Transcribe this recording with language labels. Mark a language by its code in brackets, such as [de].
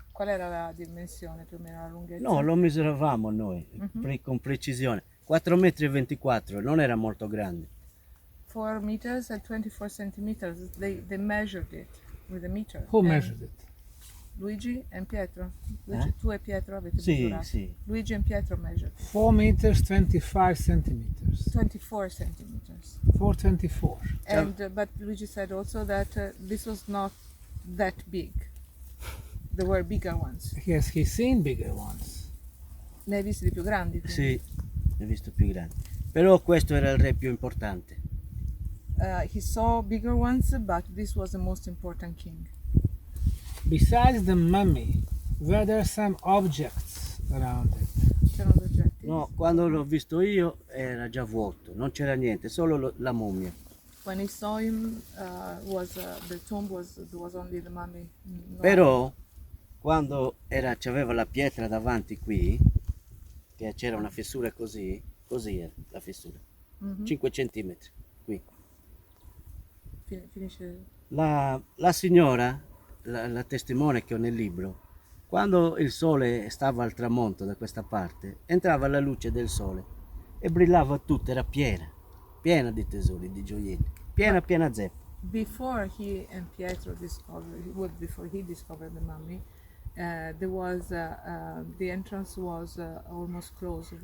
[it] Qual era la dimensione, più o meno la lunghezza? No, lo misuravamo noi con precisione. 4,24 m, non era molto grande. [en] 4 meters and 24 centimeters. They measured it with a meter. Who And measured it? [it] Luigi and Pietro. Luigi, tu e Pietro avete Sì, misurato. sì. [en] Luigi and Pietro measured 4 meters, 25 centimeters. 24 centimeters. 424. And but Luigi said also that this was not that big. There were bigger ones. Yes, he's seen bigger ones. [it] Ne hai visti di più grandi? quindi? Sì, ne ho visto più grandi. Però questo era il re più importante. [en] He saw bigger ones, but this was the most important king. Besides the mummy, were there some objects around it? [it] C'erano degli oggetti? No, quando l'ho visto io era già vuoto, non c'era niente, solo la mummia. [en] When he saw him, the tomb was only the mummy. [it] No. Però quando c'aveva la pietra davanti qui, che c'era una fessura così era la fessura, 5 centimetri qui. Finisce. La signora, la testimone che ho nel libro, quando il sole stava al tramonto da questa parte, entrava la luce del sole e brillava tutta, era piena di tesori, di gioielli, piena zeppa. [en] Before he and Pietro before he discovered the mummy, there was the entrance was almost closed.